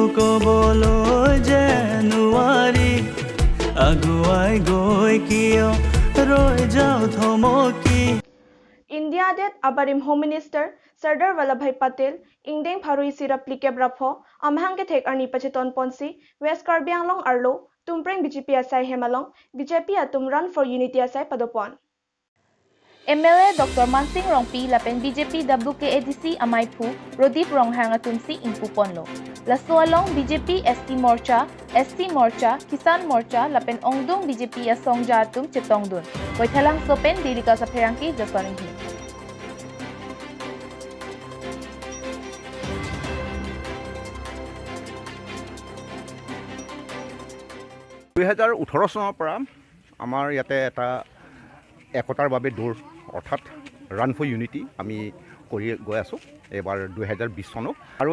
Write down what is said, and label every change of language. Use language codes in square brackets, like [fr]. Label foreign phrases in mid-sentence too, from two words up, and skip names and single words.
[as] কবলৈ যে নোৱাৰি আগুৱাই গৈ কিয় ৰৈ যাওঁ থমকি [mjw] India det Abarim [en] Home Minister [mjw] Sardar Vallabhbhai Patel Ingdeng Pharui Sirap Likeb Rapho Amhang ke Thek Arni Pacheton Ponsi West Karbi Anglong Arlo Tumpreng BJP Asai Hemalong BJP Atum [en] Run for Unity [mjw] Asai Padopon MLA Dr. Mansing Rongpi lapen BJP WKADC Amai Phu Rodip Ronghang atumsi Ingpuponlo. Lasualong BJP ST Morcha, Kisan Morcha lapen Ongdong BJP Asongja atum Chetongdun. Boithalang sopen Delika sa Pherangki Josoringhi. [as] দুহেজাৰ 18 চনৰ পৰা আমাৰ ইয়াতে এটা একতাৰ বাবে দৌৰ অৰ্থাৎ [en] run for unity [as] আমি কৰি গৈ আছোঁ এইবাৰ 2020 চনত আৰু